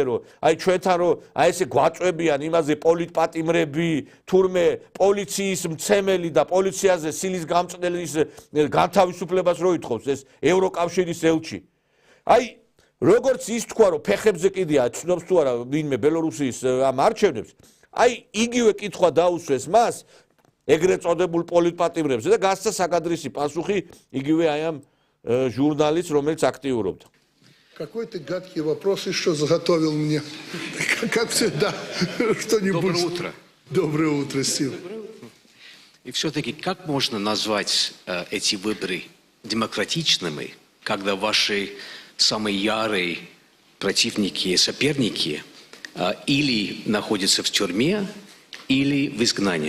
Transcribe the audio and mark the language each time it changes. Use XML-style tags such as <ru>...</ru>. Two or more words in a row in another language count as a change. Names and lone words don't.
<ka>რომ აი ჩვენთან რომ აი ესე გვაწვევიან იმაზე პოლიტპატიმრები თურმე პოლიციის მცემელი და პოლიციაზე სილის გამწნელის განთავისუფლებას რო ითხოვს ეს ევროკავშირის ელჩი აი როგორც ის თქვა რომ ფეხებზე კიდია ცნობს თუ არა ვინმე ბელორუსიის ამ არჩევნებს აი იგივე კითხვა დაუსვეს მას ეგრეთ წოდებულ პოლიტპატიმრებზე და გასცა საკადრისი პასუხი იგივე აი ამ ჟურნალისტს რომელიც აქტიურობდა</ka> <ru>Какой ты гадкий вопрос еще заготовил мне. Как всегда, что-нибудь. Доброе утро. Доброе утро, Стив. И все-таки как можно назвать эти выборы демократичными, когда ваши самые ярые противники и соперники или находятся в тюрьме, или в изгнании?</ru>